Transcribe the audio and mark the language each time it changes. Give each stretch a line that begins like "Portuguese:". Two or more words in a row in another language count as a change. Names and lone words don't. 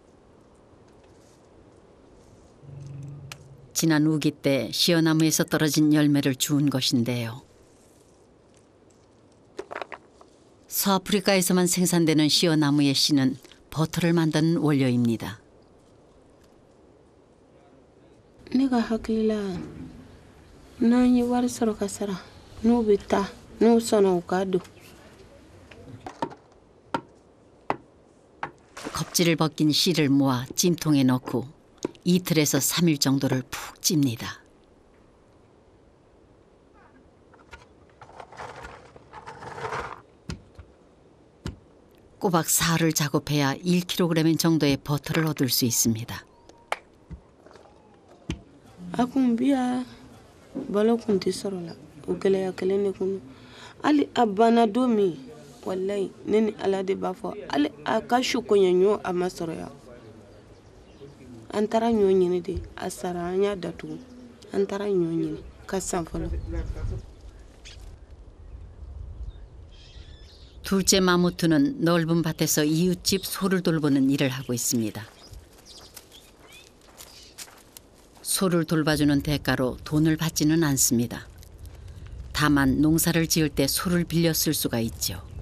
Korean: 지난 우기 때 시어나무에서 떨어진 열매를 주운 것인데요. 서아프리카에서만 생산되는 시어나무의 씨는 버터를 만드는 원료입니다.
Bambara: 내가 hakilila nan yi wari sɔrɔ ka sara n'u bɛ taa n'u sɔnna u ka don.
Korean: 껍질을 벗긴 씨를 모아 찜통에 넣고 이틀에서 3일 정도를 푹 찝니다. 꼬박 사흘을 작업해야 1kg 정도의 버터를 얻을 수 있습니다.
Bambara: A kun biya balo kun tɛ sɔrɔ la o gɛlɛya kelen de kun hali a banna don min wallahi ne ni ala de b'a fɔ hali a ka su kɔɲɔɲɔ a ma sɔrɔ yan an taara ɲɔ ɲini de a sara an y'a datugu an taara ɲɔ ɲini ka san fɔlɔ.
Korean: 둘째 마무트는 넓은 밭에서 이웃집 소를 돌보는 일을 하고 있습니다. 소를 돌봐주는 대가로 돈을 받지는 않습니다. 다만 농사를 지을 때 소를 빌려 쓸 수가 있죠.